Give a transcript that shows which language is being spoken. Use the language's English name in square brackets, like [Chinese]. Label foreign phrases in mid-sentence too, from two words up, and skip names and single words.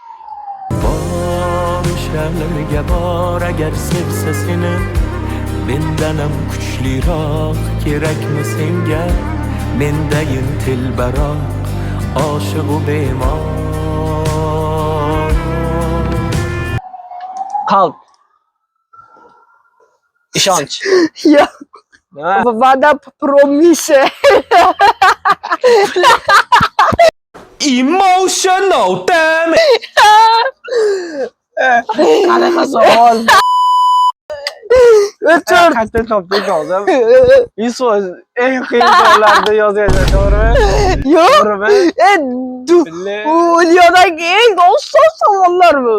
[Uzbek] O'shalarga bor agar sevsa seni, mendanam kuchliroq kerakmi senga? Mendayin tilbaroq, oshiq u bemor. Qalb. Ishonch. Yo'q. Nima? Va'da promise. [English] Emotional damage. [Uzbek] Qanaqa savol? O'tir. Qayta topdik hozir. Yusuf eng qiyin savollarni yozayapsan, to'g'rimi? Yo'q. To'g'rimi? Dunyodagi eng oson savollar bu.